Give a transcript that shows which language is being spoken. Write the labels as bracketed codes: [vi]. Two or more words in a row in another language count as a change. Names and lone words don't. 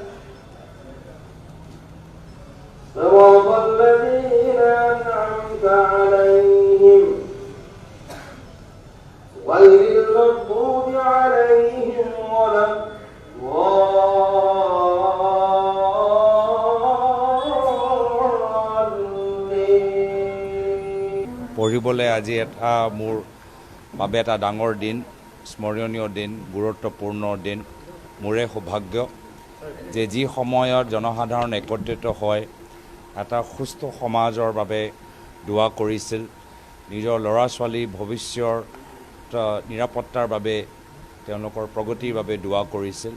[ar] صراط الذين أنعمت عليهم غير المغضوب عليهم ولا الضالين [as] পঢ়িবলৈ আজি এটা মোৰ বাবে এটা ডাঙৰ দিন, স্মৰণীয় দিন, গুৰুত্বপূৰ্ণ দিন। মোৰে সৌভাগ্য যে যি সময়ত জনসাধাৰণ একত্ৰিত হয় এটা সুস্থ সমাজৰ বাবে দোৱা কৰিছিল, নিজৰ ল'ৰা ছোৱালী ভৱিষ্যৰ নিৰাপত্তাৰ বাবে, তেওঁলোকৰ প্ৰগতিৰ বাবে দোৱা কৰিছিল।